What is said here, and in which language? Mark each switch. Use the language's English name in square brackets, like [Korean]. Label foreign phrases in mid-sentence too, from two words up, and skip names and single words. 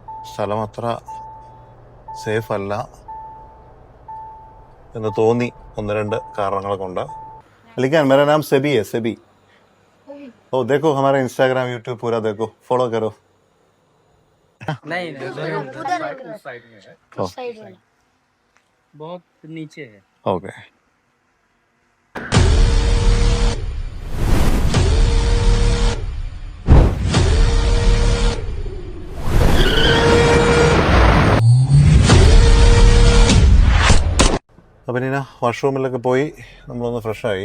[Malayalam] സ്ഥലം അത്ര സേഫ് അല്ല എന്ന് തോന്നി ഒന്ന് രണ്ട് കാരണങ്ങൾ കൊണ്ട്. [Hindi] लेकिन मेरा नाम सेबी है, सेबी। ओ देखो हमारा इंस्टाग्राम यूट्यूब पूरा देखो, फॉलो करो। नहीं नहीं उधर उस साइड में है, ओ, साइड वाला बहुत नीचे है। ओके। [Malayalam] അപ്പം ഇനി വാഷ്റൂമിലൊക്കെ പോയി നമ്മളൊന്ന് ഫ്രഷായി.